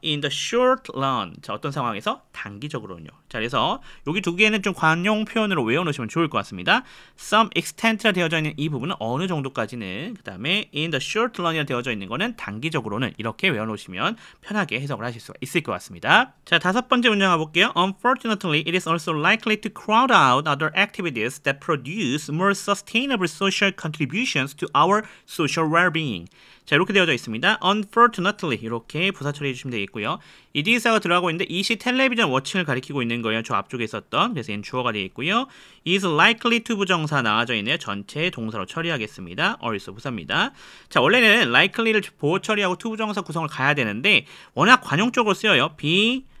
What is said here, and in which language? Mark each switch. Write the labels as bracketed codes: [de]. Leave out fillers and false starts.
[en] In the short run [ko] 자, 어떤 상황에서 단기적으로는요. 자, 그래서 여기 두 개는 좀 관용 표현으로 외워놓으시면 좋을 것 같습니다. Some extent라 되어져 있는 이 부분은 어느 정도까지는 그 다음에 [en] in the short run [ko] 이라 되어져 있는 거는 단기적으로는 이렇게 외워놓으시면 편하게 해석을 하실 수가 있을 것 같습니다. 자, 5번째 문장 가볼게요. [en] Unfortunately, it is also likely to crowd out other activities that produce more sustainable social contributions to our social well-being. [ko] 자, 이렇게 되어져 있습니다. Unfortunately 이렇게 부사 처리해 주시면 되겠고요. 이 is 가 들어가고 있는데 이시 텔레비전 워칭을 가리키고 있는 거예요. 저 앞쪽에 있었던. 그래서 얘는 주어가 되어 있고요. is likely to 부정사 나와져 있네요. 전체 동사로 처리하겠습니다. also 부사입니다. 자, 원래는 likely를 보호 처리하고 to 부정사 구성을 가야 되는데 워낙 관용적으로 쓰여요. be